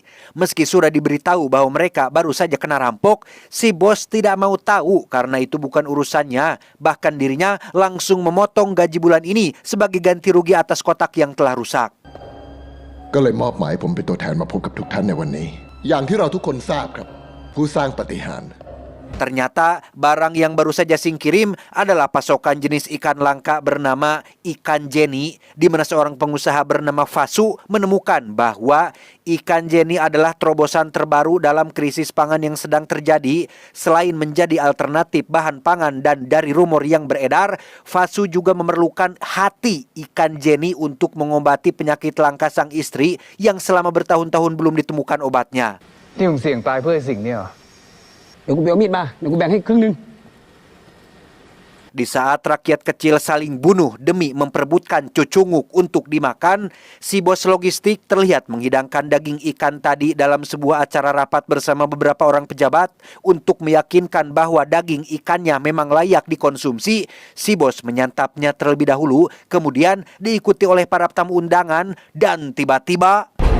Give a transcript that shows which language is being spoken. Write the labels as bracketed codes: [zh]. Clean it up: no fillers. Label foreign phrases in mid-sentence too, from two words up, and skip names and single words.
[id] Meski sudah diberitahu bahwa mereka baru saja kena rampok, si bos tidak mau tahu karena itu bukan urusannya. Bahkan dirinya langsung memotong gaji bulan ini sebagai ganti rugi atas kotak yang telah rusak. [th] ก็เลยมอบหมายผมเป็นตัวแทนมาพบกับทุกท่านในวันนี้ อย่างที่เราทุกคนทราบครับ ผู้สร้างปาฏิหาริย์ [id] Ternyata barang yang baru saja Singh kirim adalah pasokan jenis ikan langka bernama ikan Jenny, di mana seorang pengusaha bernama Fasu menemukan bahwa ikan Jenny adalah terobosan terbaru dalam krisis pangan yang sedang terjadi. Selain menjadi alternatif bahan pangan dan dari rumor yang beredar, Fasu juga memerlukan hati ikan Jenny untuk mengobati penyakit langka sang istri yang selama bertahun-tahun belum ditemukan obatnya. [th] ที่มึงเสี่ยงตายเพื่อไอ้สิ่งเนี่ยเหรอ เดี๋ยวกูไปเอามีดมาเดี๋ยวกูแบ่งให้ครึ่งนึง [id] Di saat rakyat kecil saling bunuh demi memperebutkan cucunguk untuk dimakan, si bos logistik terlihat menghidangkan daging ikan tadi dalam sebuah acara rapat bersama beberapa orang pejabat. Untuk meyakinkan bahwa daging ikannya memang layak dikonsumsi, si bos menyantapnya terlebih dahulu, kemudian diikuti oleh para tamu undangan, dan tiba-tiba